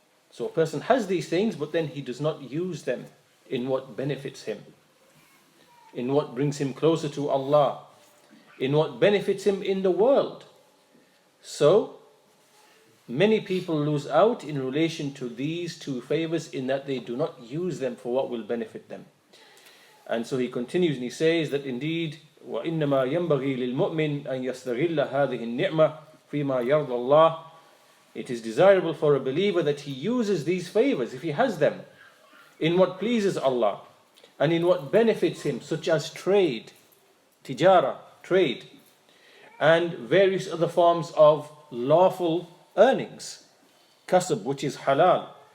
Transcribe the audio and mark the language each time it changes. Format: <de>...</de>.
<en>So a person has these things, but then he does not use them in what benefits him, in what brings him closer to Allah, in what benefits him in the world. So many people lose out in relation to these two favors in that they do not use them for what will benefit them. And so he continues and he says that indeed</en> <ar>وَإِنَّمَا يَنْبَغِي لِلْمُؤْمِنِ أَنْ يَسْتَغِلَّ هَذِهِ النِّعْمَةِ فِيمَا يَرْضَ اللَّهِ.</ar> <en>It is desirable for a believer that he uses these favors, if he has them, in what pleases Allah and in what benefits him, such as trade, tijara, trade, and various other forms of lawful earnings, kasab, which is halal,</en>